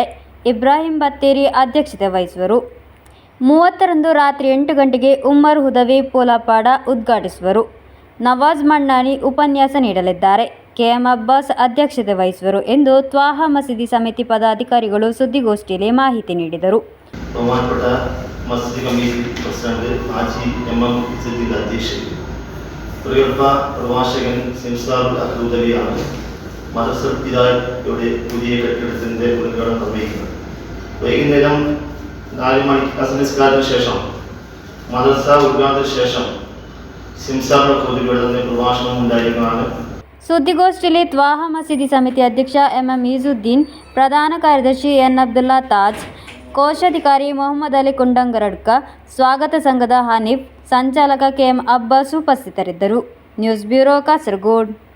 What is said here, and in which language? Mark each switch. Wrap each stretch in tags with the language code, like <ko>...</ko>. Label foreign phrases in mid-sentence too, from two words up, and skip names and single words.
<kn>ಇಬ್ರಾಹಿಂ ಬತ್ತೇರಿ ಅಧ್ಯಕ್ಷತೆ ವಹಿಸುವರು. 30ರಂದು ರಾತ್ರಿ 8 ಗಂಟೆಗೆ ಉಮ್ಮರ್ ಹುದವಿ ಪೋಲಾಪಾಡ ಉದ್ಘಾಟಿಸುವರು. ನವಾಜ್ ಮಣ್ಣಾನಿ ಉಪನ್ಯಾಸ ನೀಡಲಿದ್ದಾರೆ. ಕೆಎಂ ಅಬ್ಬಾಸ್ ಅಧ್ಯಕ್ಷತೆ ವಹಿಸುವರು ಎಂದು ತ್ವಾಹ ಮಸೀದಿ ಸಮಿತಿ ಪದಾಧಿಕಾರಿಗಳು ಸುದ್ದಿಗೋಷ್ಠಿಯಲ್ಲಿ ಮಾಹಿತಿ ನೀಡಿದರು.</kn> <ml>ബഹുമാനപ്പെട്ട മസ്ജിദ്</ml> <en>committee president</en> <ml>ആജി എം സിദ്ദീഖ് അധ്യക്ഷൻ, പ്രിയപ്പെട്ട പ്രഭാഷകൻ സിംസാറുൽ അഹ്ലൂദവിയാണ് മദ്രസ ഹിദായയുടെ പുതിയ കെട്ടിടത്തിൻ്റെ ഉദ്ഘാടനം നിർവഹിക്കുന്നത്. വൈകുന്നേരം 4 മണിക്ക് അസംസ്കാരത്തിന് ശേഷം മദ്രസ ഉദ്ഘാടനത്തിന് ശേഷം സിംസാറുൽ അഹ്ലൂദവിയുടെ പ്രഭാഷണം ഉണ്ടായിരിക്കുന്നതാണ്.</ml> <kn>ಸುದ್ದಿಗೋಷ್ಠಿಯಲ್ಲಿ ತ್ವಾಹ ಮಸೀದಿ ಸಮಿತಿ ಅಧ್ಯಕ್ಷ ಎಂಎಂ ಈಜುದ್ದೀನ್, ಪ್ರಧಾನ ಕಾರ್ಯದರ್ಶಿ ಎನ್ ಅಬ್ದುಲ್ಲಾ ತಾಜ್, ಕೋಶಾಧಿಕಾರಿ ಮೊಹಮ್ಮದ್ ಅಲಿ ಕುಂಡಂಗರಡ್ಕ, ಸ್ವಾಗತ ಸಂಘದ ಹನೀಫ್, ಸಂಚಾಲಕ ಕೆಎಂ ಅಬ್ಬಾಸ್ ಉಪಸ್ಥಿತರಿದ್ದರು.</kn> <en>news bureau,</en> <kn>ಕಾಸರಗೋಡು.</kn>